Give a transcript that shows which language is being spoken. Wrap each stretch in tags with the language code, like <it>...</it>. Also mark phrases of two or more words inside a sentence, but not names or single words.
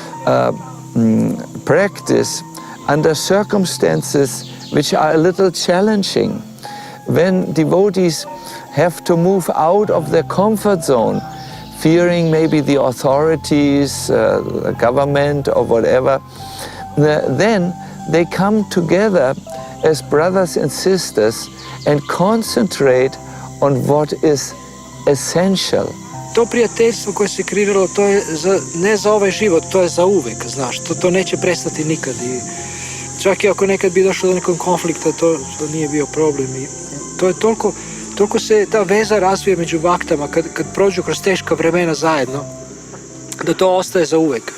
<en>practice under circumstances which are a little challenging, when devotees have to move out of their comfort zone, fearing maybe the authorities, the government or whatever, then they come together as brothers and sisters and concentrate on what is essential.</en> <sr>To prijateljstvo koje se kreiralo, to je ne za ovaj život, to je za uvek, znaš, to neće prestati nikad. I čak i ako nekad bi došlo do nekog konflikta, to nije bio problem. I to je toliko se ta veza razvije među baktama kad prođu kroz teška vremena zajedno, da to ostaje za uvek.</sr>